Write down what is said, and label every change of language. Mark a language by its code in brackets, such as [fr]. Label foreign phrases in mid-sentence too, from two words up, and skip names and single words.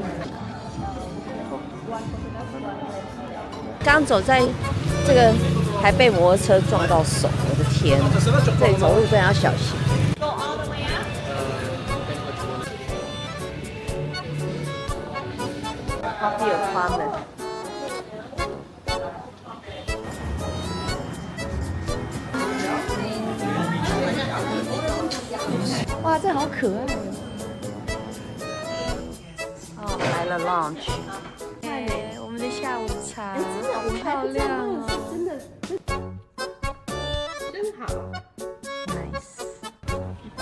[zh] 剛走在這個還被摩托車撞到手，我的天！這裡走路真的要小心。Happy Apartment。哇，这好可愛哦！来了 lunch， 哎，我们的下午茶，好漂亮哦，真的，真好 ，nice。